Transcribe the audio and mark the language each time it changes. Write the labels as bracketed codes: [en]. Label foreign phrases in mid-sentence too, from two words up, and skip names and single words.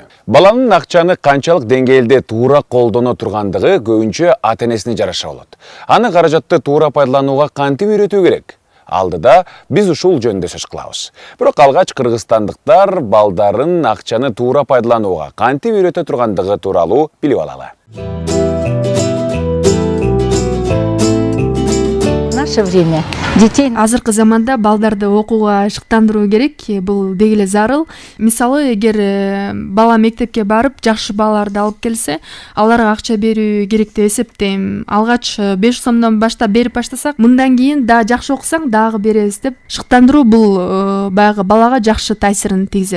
[ky] Баланын акчаны канчалык деңгээлде туура колдоно тургандыгы көбүнчө ата-энесине жараша болот. Аны каражатты туура пайдаланууга кантип үйрөтүү керек? Алдыда биз ушул жөнүндө сөз кылабыз. Бирок алгач кыргызстандыктар балдарын акчаны туура пайдаланууга кантип үйрөтө тургандыгы тууралуу билип алалы. [ru] Наше время детей [ky] азыркы заманда балдарды окууга шыктандыруу керек. Бул деги эле зарыл. Мисалы, эгер бала мектепке барып, жакшы балаларды алып келсе, аларга акча берүү керек деп эсептейм. Алгач 5 сомдон баштап берип баштасак, мындан кийин да жакшы окусаң, дагы беребиз деп шыктандыруу бул баягы балага жакшы таасирин тийгизет.